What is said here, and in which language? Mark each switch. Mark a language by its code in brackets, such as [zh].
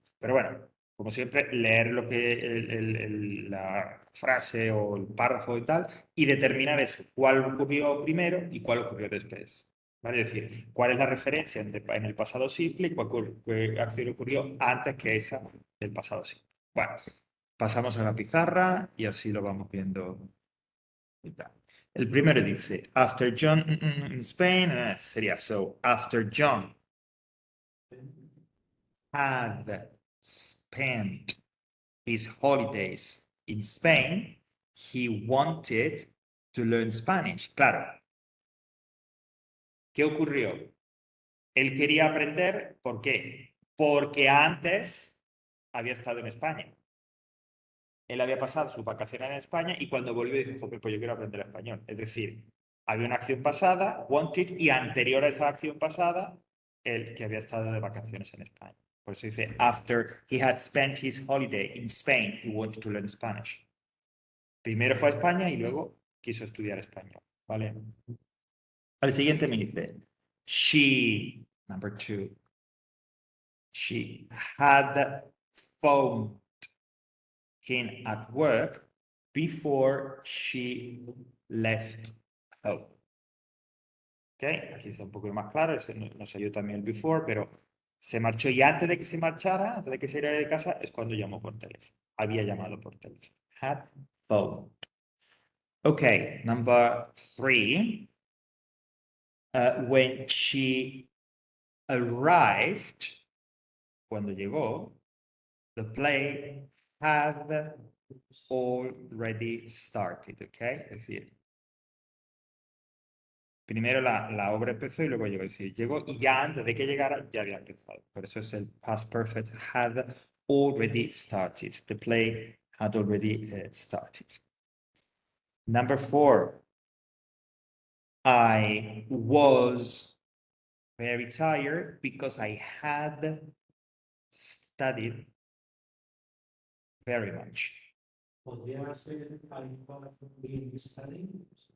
[es] Pero bueno, como siempre, leer lo que la frase o el párrafo y tal, y determinar eso, cuál ocurrió primero y cuál ocurrió después. ¿Vale? Es decir, cuál es la referencia en el pasado simple y qué acción ocurrió antes que esa del pasado simple. Bueno, pasamos a la pizarra y así lo vamos viendo. Y tal. El primero dice, [en] after John in Spain, [es] sería [en] so, after John had spent his holidays in Spain, he wanted to learn Spanish. [es] Claro, ¿qué ocurrió? Él quería aprender, ¿por qué? Porque antes había estado en España. Él había pasado sus vacaciones en España y cuando volvió dijo, joder, pues yo quiero aprender español. Es decir, había una acción pasada, wanted, y anterior a esa acción pasada, él que había estado de vacaciones en España. Por eso dice, [en] after he had spent his holiday in Spain, he wanted to learn Spanish. [es] Primero fue a España y luego quiso estudiar español. ¿Vale? Al siguiente me dice, [en] she, number two, she had phoned him at work before she left home. ¿Ok? [es] Aquí está un poco más claro, no salió también el before, pero se marchó y antes de que se marchara, antes de que se iera de casa, es cuando llamó por teléfono. Había llamado por teléfono. [en] Had phoned. Okay, number three. When she arrived, [es] cuando llegó, [en] the play had already started, okay? [es] Es decir, Primero la obra empezó y luego llegó. Es decir, llegó y ya antes de que llegara ya había empezado. Por eso es el past perfect, [en] had already started. The play had already started. Number 4. I was very tired because I had studied very much. [es] ¿Podría ser [en] I have been studying?